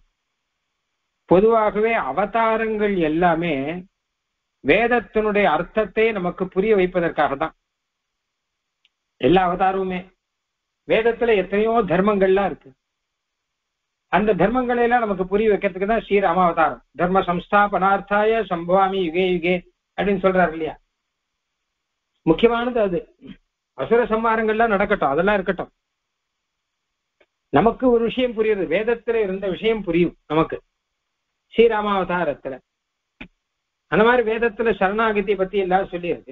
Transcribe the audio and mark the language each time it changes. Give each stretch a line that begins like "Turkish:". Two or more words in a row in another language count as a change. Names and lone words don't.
Tamil: பொதுவாகவே அவதாரங்கள் எல்லாமே வேதத்தினுடைய அர்த்தத்தை நமக்கு புரிய வைப்பதற்காக தான். எல்லா அவதாரமுமே வேதத்துல எத்தனையோ தர்மங்கள்லாம் இருக்கு. அந்த தர்மங்களை எல்லாம் நமக்கு புரிய வைக்கிறதுக்கு தான் ஸ்ரீராம அவதாரம்.
Sanskrit: धर्म संस्थापनार्थाय सम्भवामि युगे युगे அப்படின்னு சொல்றாரு இல்லையா.
Tamil: முக்கியமானது அது. அசுர சம்மாரங்கள்லாம் நடக்கட்டும், அதெல்லாம் இருக்கட்டும். நமக்கு ஒரு விஷயம் புரியுது, வேதத்துல இருந்த விஷயம் புரியும் நமக்கு ஸ்ரீராமாவதாரத்துல. அந்த மாதிரி வேதத்துல சரணாகதி பத்தி எல்லாம் சொல்லியிருக்கு.